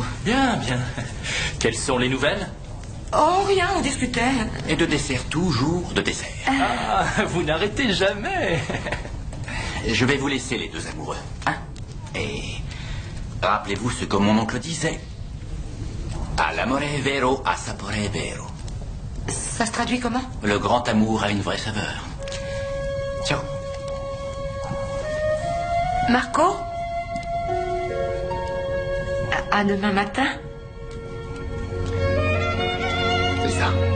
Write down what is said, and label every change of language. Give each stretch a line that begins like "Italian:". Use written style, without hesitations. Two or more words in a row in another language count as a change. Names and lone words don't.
French: Bien, bien. Quelles sont les nouvelles? Oh, rien, on discutait. Et de dessert, toujours de dessert. Ah, vous n'arrêtez jamais. Je vais vous laisser, les deux amoureux. Hein? Et rappelez-vous ce que mon oncle disait.
Italian: Al amore vero, a sapore vero.
French: Ça se traduit comment? Le grand amour a une vraie saveur. Ciao. Marco? À demain matin? C'est ça.